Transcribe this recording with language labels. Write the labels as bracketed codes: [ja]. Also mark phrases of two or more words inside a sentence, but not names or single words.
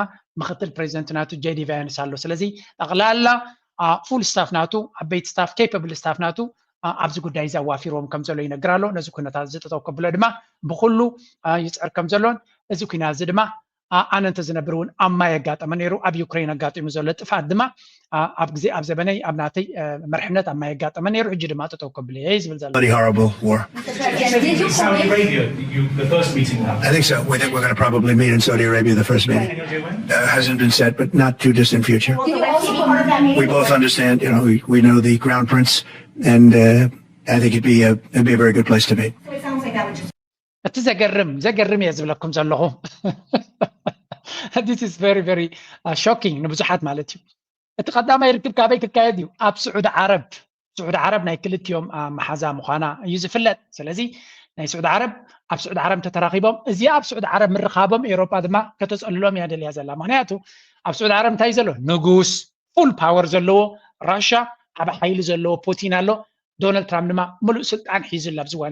[ti] ምክትል ፕሬዚደንት ናቱ ጄዲ ቫንስ ኣሎ ስለዚ ጠቕላላ [en] full staff [ti] ናቱ ዓበይቲ ስታፍ [en] capable staff [ti] ናቱ ኣብዚ ጉዳይ እዚ ኣዋፊሮም ከም ዘሎ ይነግር ኣሎ ነዚ ኩነታት ዝጠጠው ከብሎ ድማ ብኩሉ ይፅዕር ከም ዘሎን እዚ ኩናት እዚ ድማ ኣነ እንተዝነብር እውን ኣብ ማይ ኣጋጠመ ነይሩ ኣብ ዩክሬን ኣጋጢሙ ዘሎ ጥፋት ድማ ኣብ ግዜ ኣብ ዘበነይ ኣብ ናተይ መርሕነት ኣብ ማይ ኣጋጠመ ነይሩ ሕጂ ድማ ጠጠው ከብሎ እየ ዝብል ዘሎ [en] Bloody horrible war. Saudi Arabia, the first meeting happened. I think so. We think we're going to probably meet in Saudi Arabia the first meeting. Hasn't been set, but not too distant future. We both understand, you know, we know the Crown Prince I think it'd be a very good place to meet. So it sounds like that would just [ti] እቲ ዘገርም እየ ዝብለኩም ዘለኹ [en] this is very very shocking [ti] ንብዙሓት ማለት እዩ እቲ ቀዳማይ ርክብ ካበይ ክካየድ እዩ ኣብ ስዑድ ዓረብ ናይ ክልቲኦም መሓዛ ምዃና እዩ ዝፍለጥ ስለዚ ናይ ስዑድ ዓረብ ተተራኺቦም እዚ ኣብ ስዑድ ዓረብ ምርኻቦም ኤውሮጳ ድማ ከተፀልሎም እያ ደልያ ዘላ ምክንያቱ ኣብ ስዑድ ዓረብ እንታይ ዘሎ ንጉስ [en] full power [ti] ዘለዎ ራሻ ዓብ ሓይሊ ዘለዎ ፑቲን ኣሎ ዶናልድ ትራምፕ ድማ ሙሉእ ስልጣን ሒዙላ ኣብዚ እዋን